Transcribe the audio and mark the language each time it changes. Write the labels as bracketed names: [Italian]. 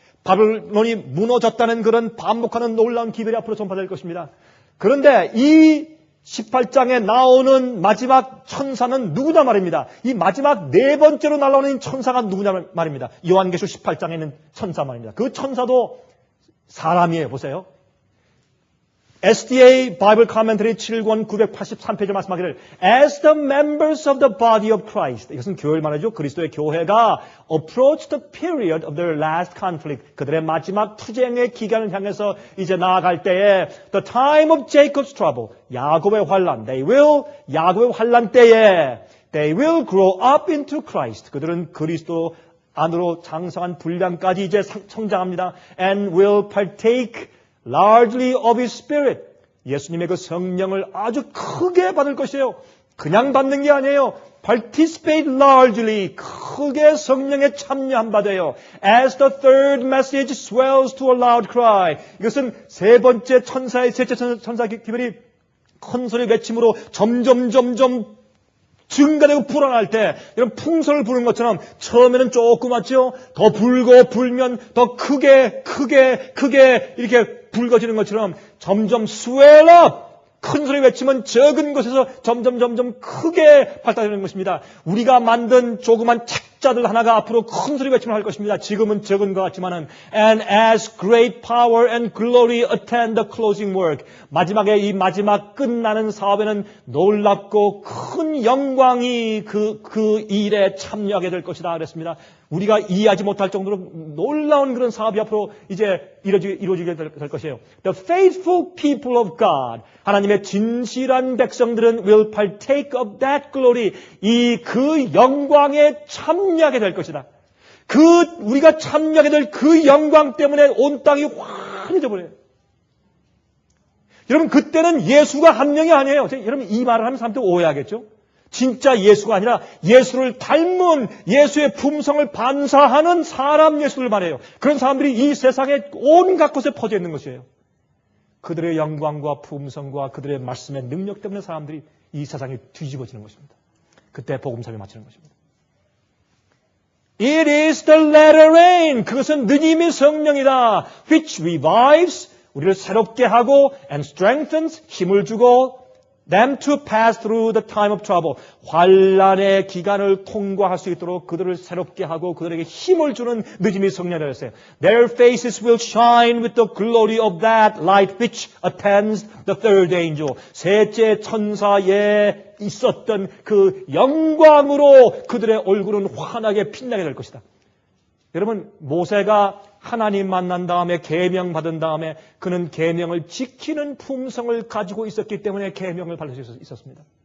[Korean] 바벨론이 무너졌다는 그런 반복하는 놀라운 기별이 앞으로 전파될 것입니다. 그런데 이 18장에 나오는 마지막 천사는 누구냐 말입니다. 이 마지막 네 번째로 날아오는 천사가 누구냐 말입니다. 요한계시록 18장에 있는 천사 말입니다. 그 천사도 사람이에요. 보세요. [English] SDA Bible Commentary [Korean] 7권 983페이지 말씀하기를 [English] As the members of the body of Christ [Korean] 이것은 교회를 말하죠. 그리스도의 교회가 [English] approach the period of their last conflict [Korean] 그들의 마지막 투쟁의 기간을 향해서 이제 나아갈 때에 [English] the time of Jacob's trouble [Korean] 야곱의 환란 야곱의 환란 때에 [English] they will grow up into Christ [Korean] 그들은 그리스도 안으로 장성한 분량까지 이제 성장합니다. [English] And will partake largely of His Spirit. [Korean] 예수님의 그 성령을 아주 크게 받을 것이에요. 그냥 받는 게 아니에요. [English] participate largely, [Korean] 크게 성령에 참여한 바 되요. [English] As the third message swells to a loud cry. [Korean] 이것은 세 번째 천사의 셋째 천사 기별이 큰 소리 외침으로 점점 증가되고 불어날 때 이런 풍선을 부는 것처럼 처음에는 조그맣죠. 더 불면 더 크게 이렇게 붉어지는 것처럼 점점 [English] swell up. [Korean] 큰 소리 외치면 적은 곳에서 점점 크게 발달되는 것입니다. 우리가 만든 조그만 책자들 하나가 앞으로 큰 소리 외치면 할 것입니다. 지금은 적은 것 같지만은 [English] and as great power and glory attend the closing work. [Korean] 마지막에 이 마지막 끝나는 사업에는 놀랍고 큰 영광이 그 일에 참여하게 될 것이다 그랬습니다. 우리가 이해하지 못할 정도로 놀라운 그런 사업이 앞으로 이제 이루어지게 될 것이에요. [English] The faithful people of God, [Korean] 하나님의 진실한 백성들은 [English] will partake of that glory. [Korean] 그 영광에 참여하게 될 것이다. 우리가 참여하게 될 그 영광 때문에 온 땅이 환해져 버려요. 여러분, 그때는 예수가 한 명이 아니에요. 여러분, 이 말을 하면 사람들이 오해하겠죠? 진짜 예수가 아니라 예수를 닮은 예수의 품성을 반사하는 사람 예수를 말해요. 그런 사람들이 이 세상에 온갖 곳에 퍼져 있는 것이에요. 그들의 영광과 품성과 그들의 말씀의 능력 때문에 사람들이 이 세상에 뒤집어지는 것입니다. 그때 복음사를 마치는 것입니다. [English] It is the latter rain. [Korean] 그것은 느님의 성령이다. [English] Which revives. [Korean] 우리를 새롭게 하고 [English] and strengthens. [Korean] 힘을 주고 [English] them to pass through the time of trouble. [Korean] 환난의 기간을 통과할 수 있도록 그들을 새롭게 하고 그들에게 힘을 주는 느낌이 성령이었어요. [English] Their faces will shine with the glory of that light which attends the third angel. [Korean] 셋째 천사에 있었던 그 영광으로 그들의 얼굴은 환하게 빛나게 될 것이다. 여러분, 모세가 하나님 만난 다음에 계명 받은 다음에 그는 계명을 지키는 품성을 가지고 있었기 때문에 계명을 받을 수 있었습니다.